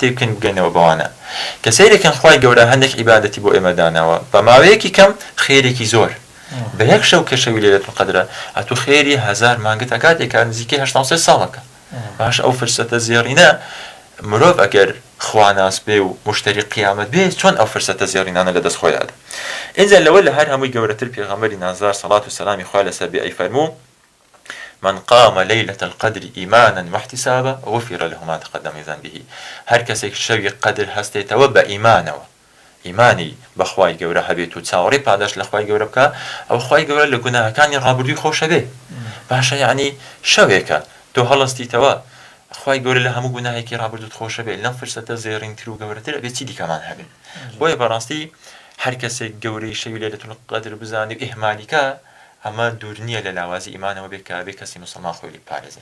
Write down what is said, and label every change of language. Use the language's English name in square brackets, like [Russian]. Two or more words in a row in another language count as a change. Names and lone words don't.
[Central Kurdish] بکەین بگەینەوە بەوانە کە سەیرەکەن خوای گەورە هەندێک عیبادەتی بۆ ئێمە داناوە بە ماوەیەکی کەم خێرێکی زۆر بە یەک شەو کە شەوی لەیلەة القەدرە ئەتوو خێری 1000 مانگت ئەکات ئێکار نزیکەی 83 ساڵەکە باش ئەو فرسەتە زێڕینە مرۆڤ ئەگەر خواناس بێ و مشتری قیامەت بێ چۆن ئەو فرسەتە زێڕینانە لە دەست خۆیادا اینجا لەوە لە هەر هەمووی گەورەتر پێغەمبەری نازار سەڵات و سەلامی خوا لەسەر بێ ئەیفەرموو [Arabic] من قام ليلة القدر إيمانا واحتسابا غفر له ما تقدم من ذنبه [Central Kurdish] هر کەسێک شەوی قەدر هەستێتەوە بە ئیمانەوە ئیمانی بەخوای گەورە هەبێت و چاوەڕێی پاداش لە خوای گەورە بکە ئەو خوای گەورە لە گوناهەکانی ڕابردووی خۆشە بێ باشە یعنی شەوێکە تۆ هەڵەستیتەوە خوای گەورە لە هەموو گوناهێکی ڕابردووت خۆشە بێ لەم فرسەتە زێڕینتر و گەورەتر ئەبێت چی دیکەمان هەبێت بۆیە بەڕاستی هەر کەسێک گەورەی شەوی لەیلەة القەدر بزانێ و ئیهمالیکە ئەمە دوور نییە لە لاوازی ئیمانەوە بێت کە بێ کەسی مسلمان خۆی لێ پارێزێت